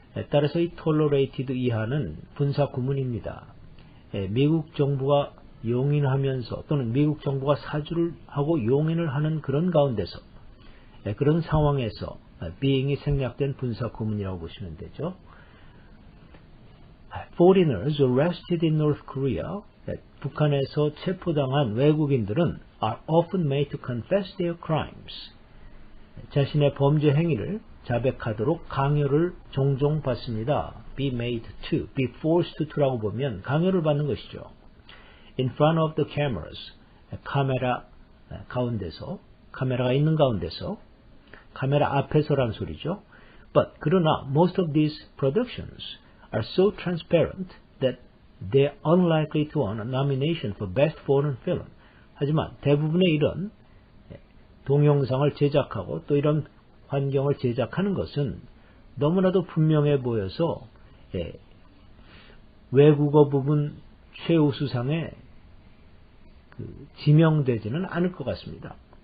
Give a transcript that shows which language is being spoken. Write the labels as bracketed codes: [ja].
[ko] 따라서 이 tolerated 이하는 분사 구문입니다. 미국 정부가 용인하면서 또는 미국 정부가 사주를 하고 용인을 하는 그런 가운데서, 그런 상황에서 being이 생략된 분사 구문이라고 보시면 되죠. [en] Foreigners arrested in North Korea, [ko] 북한에서 체포당한 외국인들은 [en] are often made to confess their crimes. [ko] 자신의 범죄 행위를 자백하도록 강요를 종종 받습니다. [en] be made to, be forced to [ko] 라고 보면 강요를 받는 것이죠. [en] in front of the cameras, [ko] 카메라 가운데서, 카메라가 있는 가운데서, 카메라 앞에서란 소리죠. [en] But [ko] 그러나 [en] most of these productions are so transparent that they are unlikely to earn a nomination for Best Foreign Film. [ko] 하지만 대부분의 이런 동영상을 제작하고 또 이런 환경을 제작하는 것은 너무나도 분명해 보여서 외국어 부분 최우수상에 지명되지는 않을 것 같습니다.